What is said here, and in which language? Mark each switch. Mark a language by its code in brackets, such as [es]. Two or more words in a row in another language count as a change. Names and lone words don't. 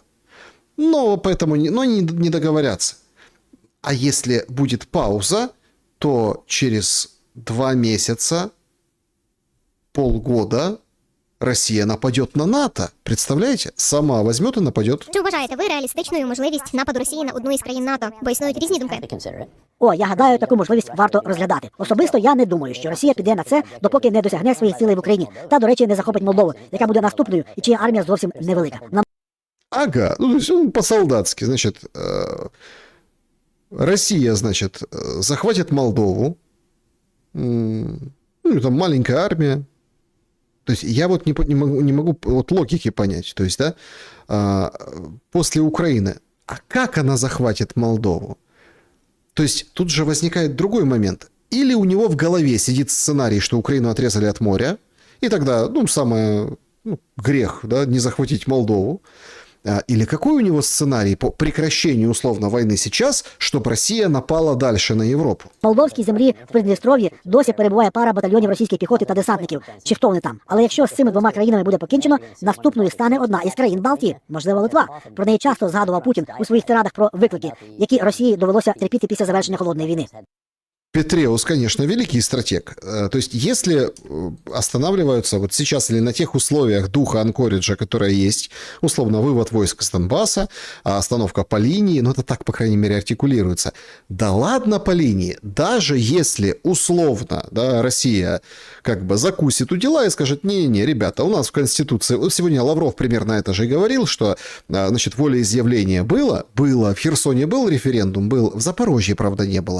[ru] Но поэтому не договорятся. А если будет пауза, то через 2 месяца, полгода Россия нападет на НАТО. Представляете? Сама возьмет и нападет. [uk] Чи вважаєте ви реалістичною можливість нападу Росії на одну із країн НАТО? Бо існують різні думки. [en] to consider it. [uk] О, я гадаю, таку можливість варто розглядати. Особисто я не думаю, що Росія піде на це, допоки не досягне своїх цілей в Україні. Та, до речі, не захопить Молдову, яка буде наступною і чия армія зовсім невелика. [ru] Ага, ну, то есть он по-солдатски, значит, Россия, значит, захватит Молдову, ну, там маленькая армия, То есть я вот не могу вот логики понять. То есть, да, после Украины, а как она захватит Молдову? То есть тут же возникает другой момент. Или у него в голове сидит сценарий, что Украину отрезали от моря, и тогда, грех, да, не захватить Молдову. Или какой у него сценарий по прекращению условно войны сейчас, чтобы Росія напала дальше на Європу? [uk] В Молдовській землі в Придністров'ї досі перебуває пара батальйонів російської піхоти та десантників, чи хто вони там. Але якщо з цими двома країнами буде покінчено, наступною стане одна із країн Балтії, можливо, Литва. Про неї часто згадував Путін у своїх тирадах про виклики, які Росії довелося терпіти після завершення Холодної війни. [ru] Петреус, конечно, великий стратег. То есть, если останавливаются вот сейчас или на тех условиях духа Анкориджа, которые есть, условно, вывод войск с Донбасса, остановка по линии, это так, по крайней мере, артикулируется. Да ладно по линии, даже если условно, да, Россия как бы закусит у дела и скажет, не-не, ребята, у нас в Конституции, сегодня Лавров примерно это же и говорил, что, значит, волеизъявление было, в Херсоне был референдум, был, в Запорожье, правда, не было.